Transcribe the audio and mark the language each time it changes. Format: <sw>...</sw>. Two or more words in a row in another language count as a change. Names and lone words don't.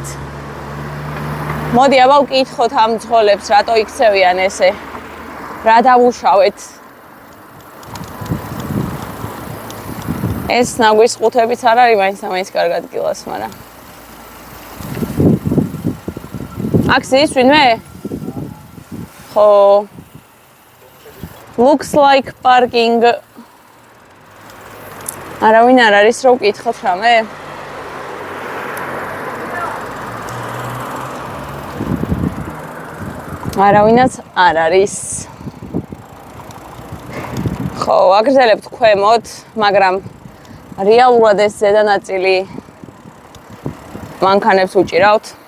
<ka>მოდი აბა ვკითხოთ ამ ძღოლებს, რატო იქცევიან ესე. რა დავუშავეთ. ეს ნაგვის ყუთებიც არ არის მაინც კარგად გილას, მაგრამ აქ ზის ვინმე? ხო.</ka> <en>Looks like parking.</en> <ka>არავინ არ არის რომ ვკითხოთ რამე? არავინაც არ არის. ხო, აგრძელებთ ქვემოთ, მაგრამ რეალურად ეს ზედა ნაწილი მანქანებს უჭირავთ.</ka>